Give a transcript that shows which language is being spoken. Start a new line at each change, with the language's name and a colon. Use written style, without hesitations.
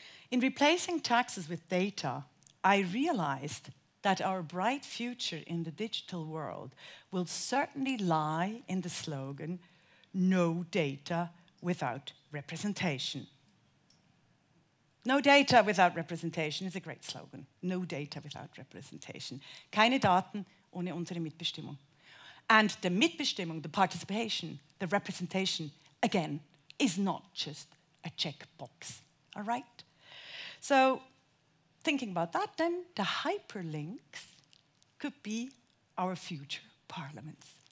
English: In replacing taxes with data, I realized that our bright future in the digital world will certainly lie in the slogan, "No data without representation." No data without representation is a great slogan. No data without representation.
German: Keine Daten ohne unsere Mitbestimmung.
English: And the Mitbestimmung, the participation, the representation, again, is not just a checkbox, all right? So, thinking about that, then the hyperlinks could be our future parliaments.